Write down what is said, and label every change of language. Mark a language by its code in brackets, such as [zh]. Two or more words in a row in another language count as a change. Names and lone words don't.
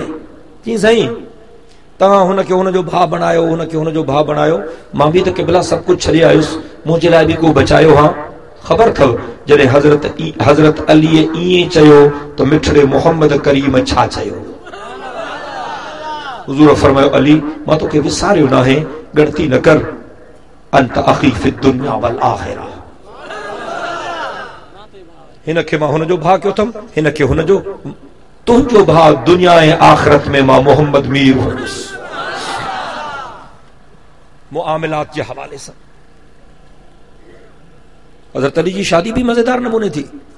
[sd] चई साईं तव्हां हुनखे हुनजो भाउ बणायो, हुनखे हुनजो भाउ बणायो, मां बि त क़िबला सभु कुझु छॾे आयुसि, मुंहिंजे लाइ बि को बचायो हा? ख़बर अथव जॾहिं हज़रत अलीअ ईअं चयो त मिठड़े मोहम्मद करीम छा चयो? हुज़ूर फरमायो, अली मां तोखे विसारियो नाहे, गणती न कर, [ar] أنت أخي في الدنيا والآخرة. [sd] हिन खे मां हुन जो भाउ कयो अथमि, हिन खे हुन जो। तुंहिंजो भाउ दुनिया ऐं आख़िरत में मां मोहम्मद मीर हुयुसि। मुआमिलात जे हवाले सां हज़रत अली जी शादी भी मजेदार नमूने थी।